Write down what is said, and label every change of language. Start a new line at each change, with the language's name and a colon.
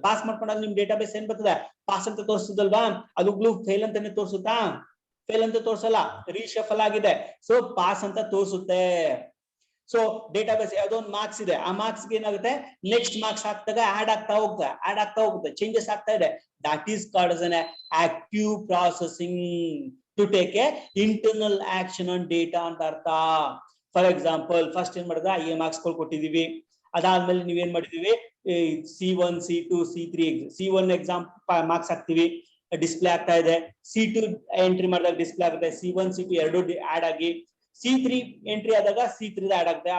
Kannada: Pass ಮಾಡ್ಕೊಂಡಾಗ ನಿಮ್ database ಏನ್ ಬರ್ತದೆ, ಪಾಸ್ ಅಂತ ತೋರಿಸ್ತದಲ್ವಾ, ಅದು ಫೇಲ್ ಅಂತಾನೆ ತೋರಿಸುತ್ತಾ? ಫೇಲ್ ಅಂತ ತೋರ್ಸಲ್ಲ, ರೀಶಫಲ್ ಆಗಿದೆ. ಸೊ ಪಾಸ್ ಅಂತ ತೋರಿಸುತ್ತೆ. ಸೊ ಡೇಟಾಬೇಸ್ ಯಾವ್ದೋ ಒಂದು ಮಾರ್ಕ್ಸ್ ಇದೆ, ಆ ಮಾರ್ಕ್ಸ್ ಏನಾಗುತ್ತೆ, ನೆಕ್ಸ್ಟ್ ಮಾರ್ಕ್ಸ್ ಹಾಕ್ದಾಗ ಆಡ್ ಆಗ್ತಾ ಹೋಗುತ್ತೆ, ಚೇಂಜಸ್ ಆಗ್ತಾ ಇದೆ.
English: that is called as an active processing to take a internal action on data
Kannada: ಅಂತ ಅರ್ಥ. ಫಾರ್ ಎಕ್ಸಾಂಪಲ್ ಫಸ್ಟ್ ಏನ್ ಮಾಡಿದ್ರೆ ಐ ಮಾರ್ಕ್ಸ್ ಕೊಟ್ಟಿದೀವಿ, ಅದಾದ್ಮೇಲೆ ನೀವೇನ್ ಮಾಡಿದೀವಿ, C1 C2 C3 C1 exam marks ಹಾಕ್ತಿವಿ, ಡಿಸ್ಪ್ಲೇ ಆಗ್ತಾ ಇದೆ. C2 ಎಂಟ್ರಿ ಮಾಡಿದಾಗ ಡಿಸ್ಪ್ಲೇ ಆಗುತ್ತೆ. C1 C2 ಎರಡು ಆಡ್ ಆಗಿ C3 ಎಂಟ್ರಿ ಆದಾಗ C3 ಆಡ್ ಆಗುತ್ತೆ.